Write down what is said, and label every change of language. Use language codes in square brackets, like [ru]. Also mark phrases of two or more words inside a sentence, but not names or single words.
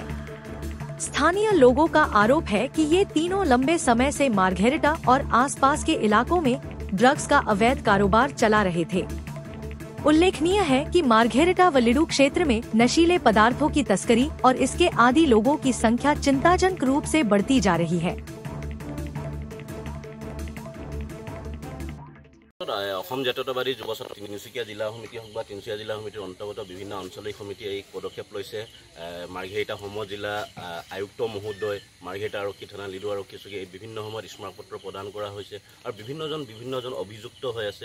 [hi] स्थानीय लोगों का आरोप है कि ये तीनों लंबे समय से मार्घेरिटा और आसपास के इलाकों में ड्रग्स का अवैध कारोबार चला रहे थे। उल्लेखनीय है कि मार्घेरिटा व लिडू क्षेत्र में नशीले पदार्थों की तस्करी और इसके आदी लोगों की संख्या चिंताजनक रूप से बढ़ती जा रही है। [as] অসম জাতীয়তাবাদী যুৱ ছাত্ৰ তিনিচুকীয়া জিলা সমিতি হওক বা তিনিচুকীয়া জিলা সমিতিৰ অন্তৰ্গত বিভিন্ন আঞ্চলিক সমিতিয়ে এই পদক্ষেপ লৈছে। মাৰ্ঘেৰিটা সম জিলা আয়ুক্ত মহোদয়, মাৰ্ঘেৰিটা আৰক্ষী থানা, লিডু আৰক্ষী চকী এই বিভিন্ন সময়ত স্মাৰকপত্ৰ প্ৰদান কৰা হৈছে আৰু বিভিন্নজন অভিযুক্ত হৈ আছে।